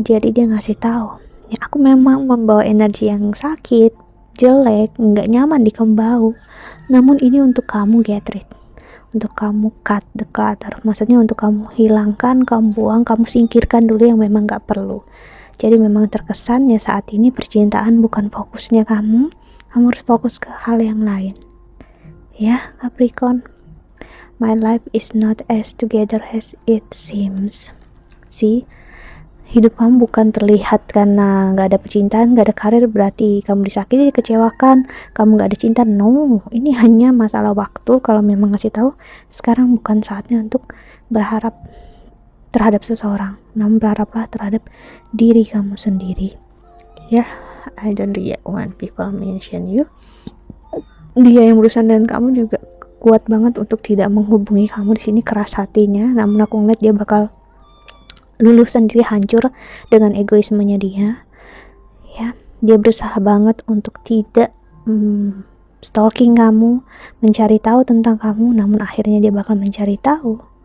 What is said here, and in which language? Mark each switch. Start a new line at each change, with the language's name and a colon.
Indonesian: Jadi dia ngasih tahu ya, aku memang membawa energi yang sakit, jelek, nggak nyaman di kamu, namun ini untuk kamu Gertrude, untuk kamu
English: cut the clutter,
Indonesian: maksudnya untuk kamu hilangkan, kamu buang, kamu singkirkan dulu yang memang nggak perlu. Jadi memang terkesannya saat ini percintaan bukan fokusnya kamu harus fokus ke hal yang lain ya Capricorn.
English: My life is not as together as it seems. See,
Indonesian: hidup kamu bukan terlihat karena nggak ada percintaan, nggak ada karir berarti kamu disakiti, dikecewakan, kamu nggak ada cinta. No, ini hanya masalah waktu. Kalau memang ngasih tahu sekarang bukan saatnya untuk berharap terhadap seseorang, namun berharaplah terhadap diri kamu sendiri.
English: Ya, I don't react when people mention you.
Indonesian: Dia yang berurusan dengan kamu juga kuat banget untuk tidak menghubungi kamu di sini, keras hatinya. Namun aku ngeliat dia bakal lulus sendiri, hancur dengan egoismenya dia. Ya, dia berusaha banget untuk tidak stalking kamu, mencari tahu tentang kamu, namun akhirnya dia bakal mencari tahu.